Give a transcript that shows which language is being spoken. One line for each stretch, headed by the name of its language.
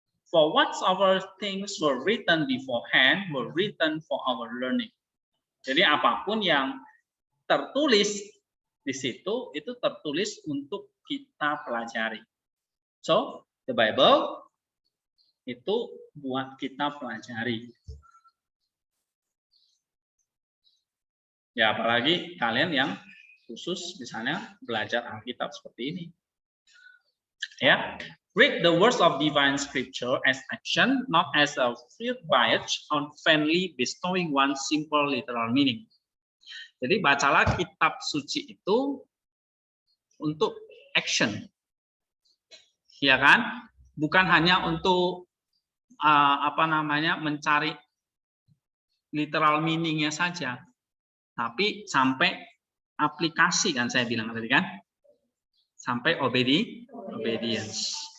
English: For whatsoever things were written beforehand were written for our learning.
Indonesian: Jadi apapun yang tertulis di situ itu tertulis untuk kita pelajari. So, the Bible itu buat kita pelajari. Ya, apalagi kalian yang khusus misalnya belajar Alkitab seperti ini.
English: Ya, read the words of divine scripture as action, not as a field badge on vainly bestowing one simple literal meaning.
Indonesian: Jadi bacalah kitab suci itu untuk action, ya kan? Bukan hanya untuk apa namanya mencari literal meaningnya saja, tapi sampai aplikasi kan saya bilang tadi kan, sampai obedience.